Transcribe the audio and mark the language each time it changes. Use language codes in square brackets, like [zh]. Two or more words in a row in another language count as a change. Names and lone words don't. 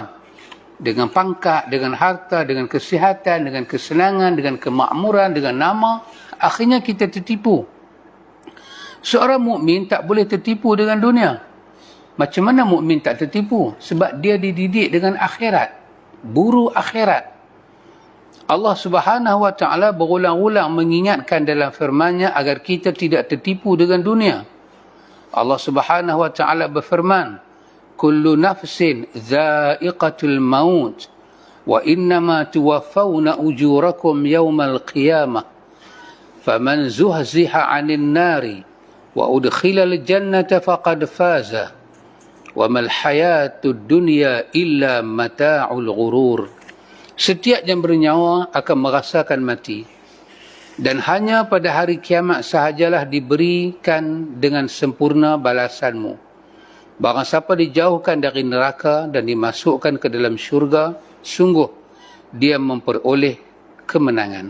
[ms] Dengan pangkat, dengan harta, dengan kesihatan, dengan kesenangan, dengan kemakmuran, dengan nama. Akhirnya kita tertipu. Seorang mukmin tak boleh tertipu dengan dunia. Macam mana mukmin tak tertipu? Sebab dia dididik dengan akhirat. Buru akhirat. Allah [ar] سبحانه وتعالى [ms] berulang-ulang mengingatkan dalam firman-Nya agar kita tidak tertipu dengan dunia. Allah [ar] سبحانه وتعالى [ms] berfirman, [ar] "كل نفس ذائقة الموت وإنما توفون أجوركم يوم القيامة. فمن زحزح عن النار وأدخل الجنة فقد فاز. وما الحياة الدنيا إلا متاع الغرور." [ms] Setiap yang bernyawa akan merasakan mati, dan hanya pada hari kiamat sahajalah diberikan dengan sempurna balasanmu. Barang siapa dijauhkan dari neraka dan dimasukkan ke dalam syurga, sungguh dia memperoleh kemenangan.